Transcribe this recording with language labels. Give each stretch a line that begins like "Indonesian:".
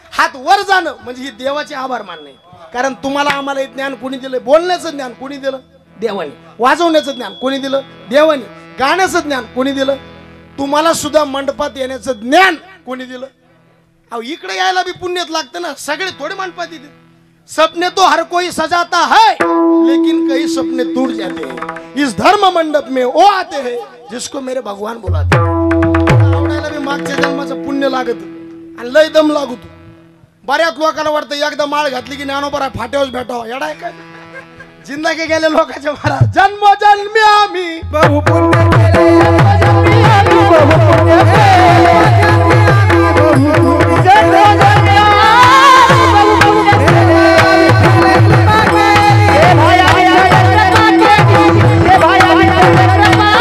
Marathi: हात वर जाणं म्हणजे ही देवाचे आभार मानणे. कारण तुम्हाला आम्हाला हे ज्ञान कोणी दिलं? बोलण्याचं ज्ञान कोणी दिलं? देवाने. वाजवण्याचं ज्ञान कोणी दिलं? देवाने. गाण्याचं ज्ञान कोणी दिलं? तुम्हाला सुद्धा मंडपात येण्याचं ज्ञान कोणी दिलं? अहो इकडे यायला बी पुण्यच लागतं ना. सगळे थोडे मंडपात येते.
Hindi: सपने तो हर कोई सजाता है लेकिन कई सपने टूट जाते हैं. इस धर्म मंडप में वो आते हैं जिसको मेरे भगवान बुलाते हैं.
Marathi: आवडायला बी मागच्या जन्माचं पुण्य लागत आणि लय दम लागतो. बऱ्याच लोकांना वाटतं एकदा माळ घातली की ज्ञानोबा फाट्यावर भेटावं. येडा आहे काय? जिंदगी गेले लोकांच्या महाराज. जन्मोजन्मी आम्ही बहु पुण्य केले जन्मोजन्मी आम्ही बहु पुण्य केले जन्मोजन्मी आम्ही बहु पुण्य केले हे भाया हे